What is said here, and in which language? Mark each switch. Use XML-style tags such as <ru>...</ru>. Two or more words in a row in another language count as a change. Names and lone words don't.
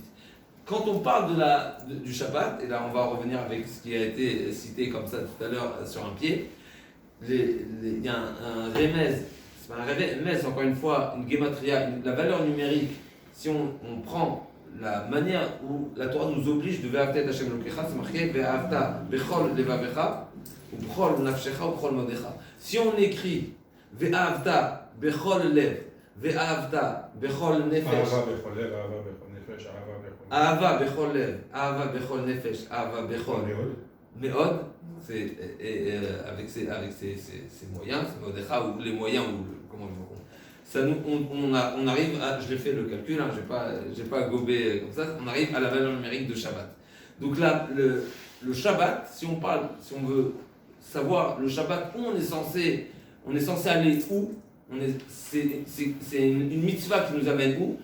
<fr>Quand on parle du Shabbat, et là on va revenir avec ce qui a été cité comme ça tout à l'heure sur un pied, il y a un remez, c'est pas un remez, encore une fois, une gematria, la valeur numérique, si on prend la manière où la Torah nous oblige de</fr> <he>ואהבת את השם אלוקיך,</he> <fr>c'est marqué</fr> <he>ואהבת בכל לבבך, ובכל נפשך, ובכל מאדך.</he> <fr>Si on écrit</fr> <he>ואהבת בכל לב, ואהבת בכל נפש, אהבה בכל לב, אהבה בכל נפש, אהבה בכל מאד,</he> <fr>c'est avec ses moyens, c'est modecha ou les moyens ou comment on dit. Ça on arrive à, je l'ai fait le calcul, hein, j'ai pas gobé comme ça, on arrive à la valeur numérique de Shabbat. Donc là, le Shabbat, si on veut savoir le Shabbat où on est censé aller où, c'est une mitzvah qui nous amène où?</fr>